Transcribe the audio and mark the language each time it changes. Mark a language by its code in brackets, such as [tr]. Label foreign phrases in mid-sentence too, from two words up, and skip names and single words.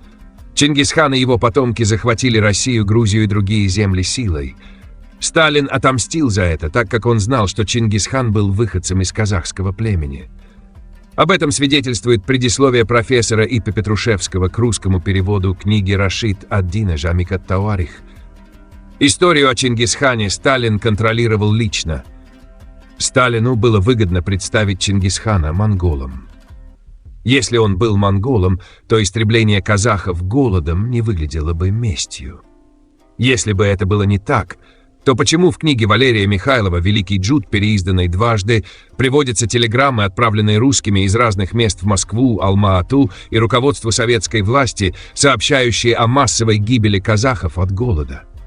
[ru] Чингисхан и его потомки захватили Россию, Грузию и другие земли силой. Сталин отомстил за это, так как он знал, что Чингисхан был выходцем из казахского племени. Об этом свидетельствует предисловие профессора И.П. Петрушевского к русскому переводу книги Рашид ад-Дина Жамик ат-Тауарих. Историю о Чингисхане Сталин контролировал лично. Сталину было выгодно представить Чингисхана монголом. Если он был монголом, то истребление казахов голодом не выглядело бы местью. Если бы это было не так, то почему в книге Валерия Михайлова «Великий Джуд», переизданной дважды, приводятся телеграммы, отправленные русскими из разных мест в Москву, Алма-Ату и руководству советской власти, сообщающие о массовой гибели казахов от голода?